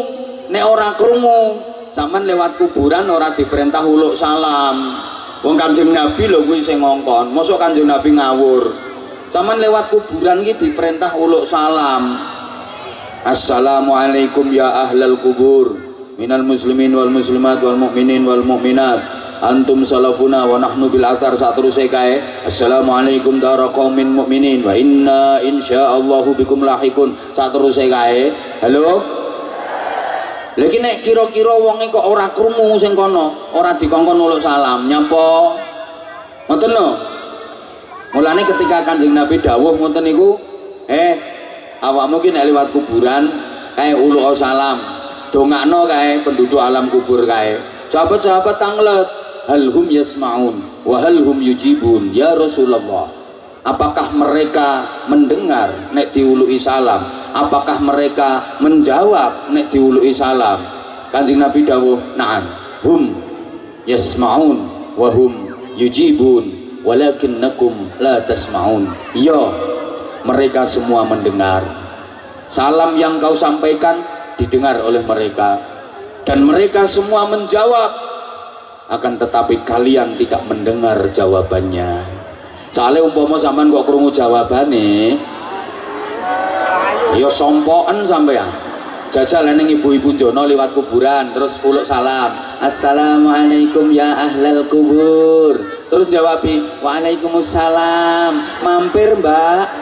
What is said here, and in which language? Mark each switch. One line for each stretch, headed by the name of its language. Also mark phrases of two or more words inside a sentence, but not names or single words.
Javanese: Nek ora krungu, sampean lewat kuburan ora diperintah uluk salam. Wong Kanjeng Nabi lho kuwi sing ngongkon. Mosok Kanjeng Nabi ngawur. Sampean lewat kuburan iki diperintah uluk salam.
Arabic: السلام عليكم يا أهل القبور من المسلمين والمسلمات والمؤمنين والمؤمنات أنتم سلفنا ونحن بالأثر
Javanese: sateruse kae.
Arabic: السلام عليكم دار قوم مؤمنين وإنا إن شاء الله بكم لاحقون
Javanese: sateruse kae.
Arabic: Halo.
Javanese: Lagi nek kira-kira wonge kok ora krungu sing kono, ora dikongkon uluk salam, nyapa? Ngoten lho. Mulane ketika Kanjeng Nabi dawuh ngoten niku, awakmu ki nek liwat kuburan kae uluk salam, dongakno kae penduduk alam kubur kae. Sahabat-sahabat tanglet,
Arabic: هل هم يسمعون وهل هم يجيبون يا رسول الله.
Indonesian: Apakah mereka mendengar
Javanese: nek diuluki salam?
Indonesian: Apakah mereka menjawab
Javanese: nek diuluki salam? Kanjeng Nabi dawuh,
Arabic: "نعم هم يسمعون وهم يجيبون ولكنكم لا تسمعون."
Indonesian: Ya, mereka semua mendengar. Salam yang kau sampaikan didengar oleh mereka dan mereka semua menjawab, akan tetapi kalian tidak mendengar jawabannya.
Javanese: Soalnya umpama sampean kok krungu jawabane, ya sompoken sampean. Jajal ning ibu-ibu jono liwat kuburan terus uluk salam,
Arabic: السلام عليكم يا أهل القبور,
Javanese: terus jawabi waalaikumsalam, mampir mbak.